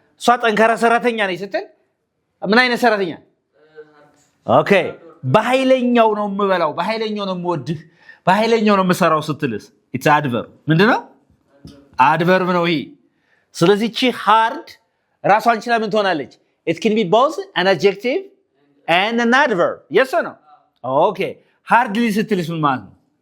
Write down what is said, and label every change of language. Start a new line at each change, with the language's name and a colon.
Amharic: እሷ ጠንካራ ሰራተኛ ነች ስትል ምን አይነት ሰራተኛ? ኦኬ በኃይለኛው ነው የምበላው፣ በኃይለኛው ነው የምወድህ፣ በኃይለኛው ነው የምሰራው ስትልስ
English: ኢትስ አድቨርብ።
Amharic: ምንድነው? አድቨርብ ነው ይሄ። ስለዚህ እቺ ሃርድ ራሷን ችላ ምን ትሆናለች?
English: it can be both an adjective and an adverb. yes or no?
Amharic: okay hardly ስትልስ ምን ማለት ነው?